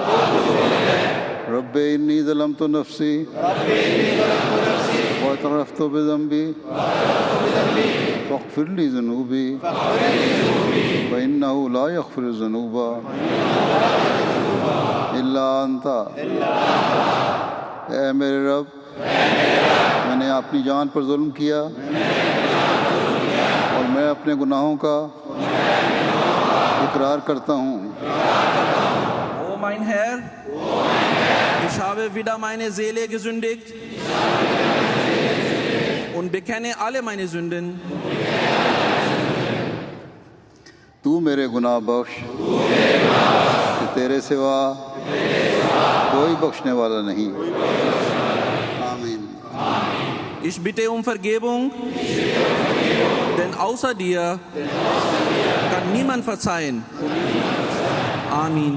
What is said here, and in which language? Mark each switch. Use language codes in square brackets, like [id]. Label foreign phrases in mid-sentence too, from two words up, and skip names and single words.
[ar] رب إني ظلمت نفسي واعترفت بذنبي فاغفر لي ذنوبي فإنه لا يغفر الذنوب إلا أنت. [ur] اے میرے رب، میں نے اپنی جان پر ظلم کیا اور میں اپنے گناہوں کا اقرار کرتا ہوں. [de] O mein Herr, ich habe wieder meine Seele gesündigt und bekenne alle meine Sünden. [ur] تو میرے گناہ بخش کہ تیرے سوا کوئی بخشنے والا نہیں. आमीन। [de] Ich bitte um Vergebung, denn außer dir kann niemand verzeihen. Amin.